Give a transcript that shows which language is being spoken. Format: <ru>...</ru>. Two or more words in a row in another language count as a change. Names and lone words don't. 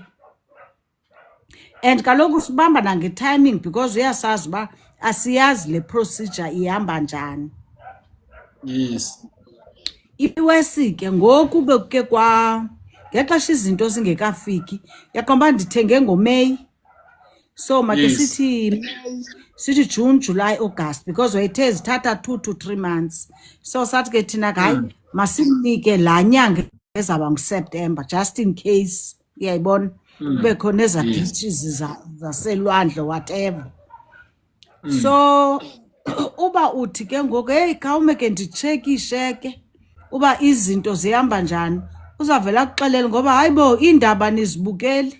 <xh>And kaloku sibamba nange-timing because uyasazi uba asiyazi le procedure ihamba njani.</xh> <en>Yes.</en> <xh>iWesi ke ngoku bekuke ngexesha izinto zingekafiki yaqomba ndithenge ngoMeyi.</xh> <en>So make</en> <xh>sithi June, July, August because wayethe zithatha 2 to 3 months. So sathi ke thina hayi masimnike laa nyanga ezaba nguSeptember</xh> <en>just in case</en> <xh>uyayibona kube khona eza ditches zaselwandle whatever. So uba uthi ke ngoku hey khawume ke nditshekishe ke uba izinto zihamba njani uzavela akuxelele ngoba hayibo iindaba nizibukeli.</xh>